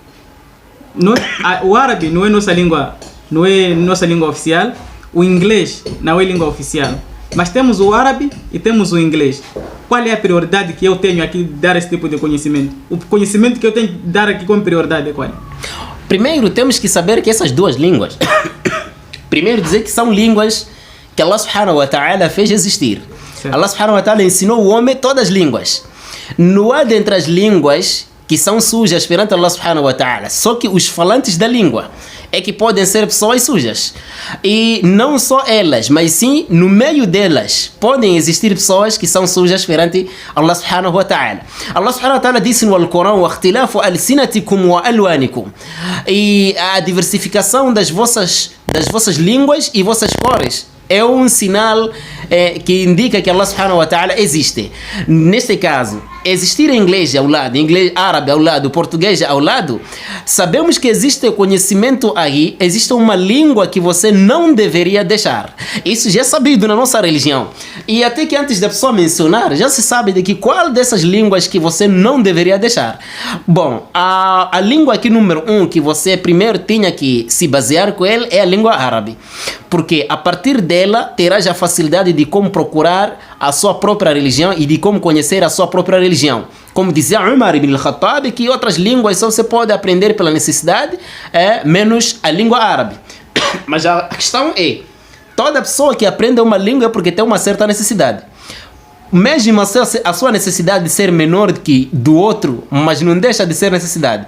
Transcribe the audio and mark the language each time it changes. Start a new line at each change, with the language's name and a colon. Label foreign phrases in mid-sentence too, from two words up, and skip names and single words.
Portuguese: O árabe não é nossa língua oficial, o inglês não é língua oficial. Mas temos o árabe e temos o inglês. Qual é a prioridade que eu tenho aqui de dar esse tipo de conhecimento? O conhecimento que eu tenho de dar aqui como prioridade é qual? Primeiro temos que saber que essas duas línguas, primeiro dizer que são línguas que Allah
Arabic: سبحانه وتعالى
Portuguese: fez existir. Certo. Allah
Arabic: سبحانه وتعالى
Portuguese: ensinou o homem todas as línguas. Não há dentre as línguas que são sujas perante Allah
Arabic: سبحانه وتعالى,
Portuguese: só que os falantes da língua é que podem ser pessoas sujas. E não só elas, mas sim no meio delas podem existir pessoas que são sujas perante Allah
Arabic: سبحانه وتعالى.
Portuguese: Allah
Arabic: سبحانه وتعالى
Portuguese: disse no Alcorão:
Arabic: "واختلاف ألسنتكم وألوانكم",
Portuguese: e a diversificação das vossas línguas e vossas cores é um sinal que indica que Allah
Arabic: سبحانه وتعالى
Portuguese: existe. Neste caso, existir inglês ao lado, inglês árabe ao lado, português ao lado, sabemos que existe conhecimento aí, existe uma língua que você não deveria deixar. Isso já é sabido na nossa religião. E até que antes da pessoa mencionar, já se sabe de que qual dessas línguas que você não deveria deixar. Bom, a língua aqui número 1 que você primeiro tinha que se basear com ele é a língua árabe. Porque a partir dela terás a facilidade de como procurar a sua própria religião e de como conhecer a sua própria religião. Como dizia Umar ibn al-Khattab, que outras línguas só você pode aprender pela necessidade, menos a língua árabe. Mas a questão é, toda pessoa que aprende uma língua é porque tem uma certa necessidade. Mesmo a sua necessidade de ser menor que do outro, mas não deixa de ser necessidade.